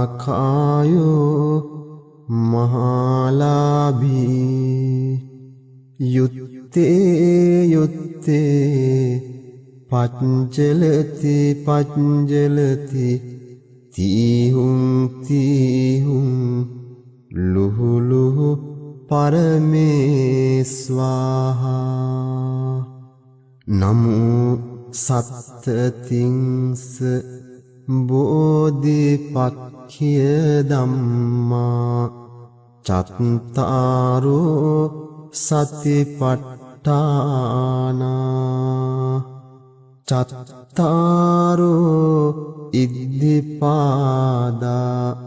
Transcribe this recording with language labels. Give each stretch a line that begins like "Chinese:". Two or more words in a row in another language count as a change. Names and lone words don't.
Pali: මහාකායෝ මහාලාභී යුත්තේ යුත්තේ පච්චලති පච්චලති තීහුං තීහුං ලුහු ලුහු පරමේස්වාහා නමෝ සත්තතිංස බෝධිපක්ඛිය ධම්මා චත්තාරෝ සතිපට්ඨානා චත්තාරෝ ඉද්ධිපාදා